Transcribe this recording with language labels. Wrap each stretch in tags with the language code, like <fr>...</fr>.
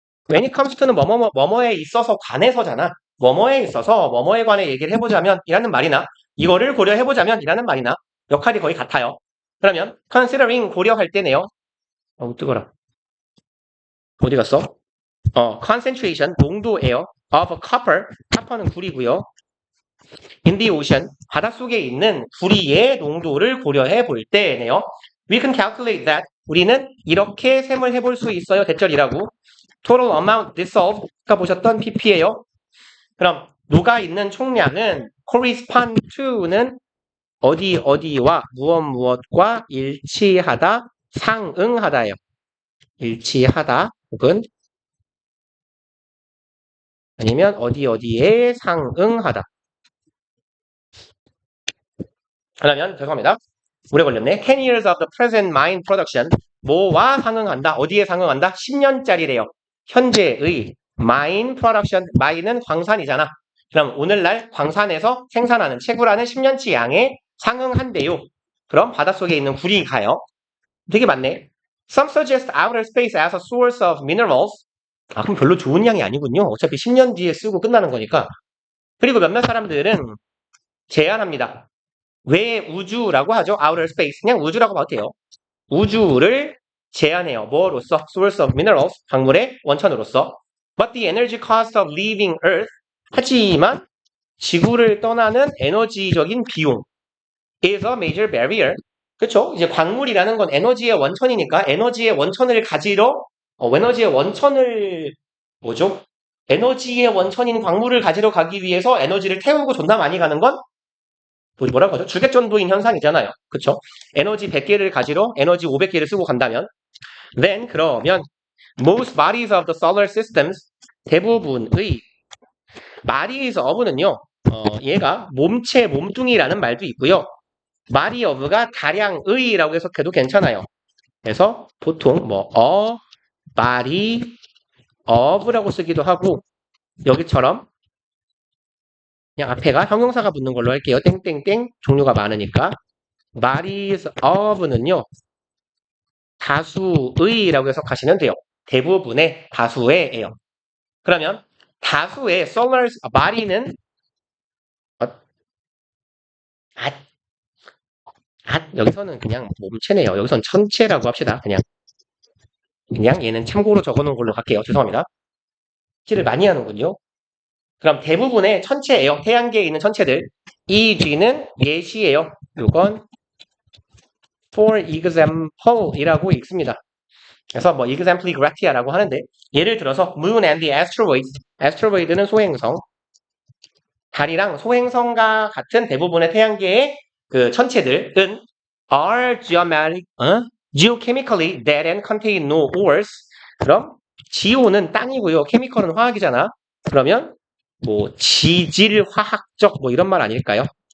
<en>when it comes to</en> <ko>는 뭐뭐에 있어서 관해서잖아. 뭐뭐에 있어서 뭐뭐에 관해 얘기를 해보자면 이라는 말이나 이거를 고려해보자면 이라는 말이나 역할이 거의 같아요. 그러면 considering 고려할 때네요. 어우 뜨거라. 어디 갔어? concentration 농도예요.</ko> <en>of copper, copper는</en> <ko>구리고요.</ko> <en>in the ocean</en> <ko>바닷속에 있는 구리의 농도를 고려해 볼 때네요.</ko> <en>We can calculate that.</en> <ko>우리는 이렇게 셈을 해볼 수 있어요. 대절이라고.</ko> <en>Total amount dissolved가</en> <ko>보셨던 pp예요. 그럼 녹아 있는 총량은</ko> <en>correspond to</en> <ko>는 어디와 무엇과 일치하다, 상응하다예요. 일치하다 혹은 아니면 어디에 상응하다. 그러면 죄송합니다. 오래 걸렸네.</ko> <en>10 years of the present mine production.</en> <ko>뭐와 상응한다? 어디에 상응한다? 10년짜리래요. 현재의</ko> <en>mine production.</en> <ko>mine은 광산이잖아. 그럼 오늘날 광산에서 생산하는 채굴하는 10년치 양에 상응한대요. 그럼 바닷속에 있는 굴이 가요. 되게 많네.</ko> <en>Some suggest outer space as a source of minerals.</en> <ko>아, 그럼 별로 좋은 양이 아니군요. 어차피 10년 뒤에 쓰고 끝나는 거니까. 그리고 몇몇 사람들은 제안합니다. 왜 우주라고 하죠? outer space. 그냥 우주라고 봐도 돼요. 우주를 제한해요. 뭐로서?</ko> <en>source of minerals.</en> <ko>광물의 원천으로서.</ko> <en>But the energy cost of leaving Earth.</en> <ko>하지만 지구를 떠나는 에너지적인 비용</ko> <en>is a major barrier.</en> <ko>그렇죠? 이제 광물이라는 건 에너지의 원천이니까 에너지의 원천을 가지러 에너지의 원천을 뭐죠? 에너지의 원천인 광물을 가지러 가기 위해서 에너지를 태우고 존나 많이 가는 건 뭐라고 하죠? 주객전도인 현상이잖아요. 그쵸? 에너지 100개를 가지러 에너지 500개를 쓰고 간다면 then 그러면</ko> <en>most bodies of the solar systems</en> <ko>대부분의 bodies of는요. 얘가 몸체, 몸뚱이라는 말도 있고요. body of가 다량의라고 해석해도 괜찮아요. 그래서 보통 a body of라고 쓰기도 하고 여기처럼 그냥 앞에가 형용사가 붙는 걸로 할게요. 땡땡땡 종류가 많으니까. bodies of는요. 다수의라고 해석하시면 돼요. 대부분의 다수의예요. 그러면 다수의 solar body는 여기서는 그냥 몸체네요. 여기서는 천체라고 합시다. 그냥 얘는 참고로 적어놓은 걸로 갈게요. 죄송합니다. 칠을 많이 하는군요. 그럼 대부분의 천체예요. 태양계에 있는 천체들. EG는 예시예요. 이건 for example이라고 읽습니다. 그래서 exempli gratia라고 하는데 예를 들어서</ko> <en>moon and the asteroids.</en> <ko>asteroid는 소행성. 달이랑 소행성과 같은 대부분의 태양계의 그 천체들은</ko> <en>are geochemically dead and contain no ores.</en> <ko>그럼 geo는 땅이고요. chemical은 화학이잖아. 그러면 지질 화학적 이런 말 아닐까요?</ko>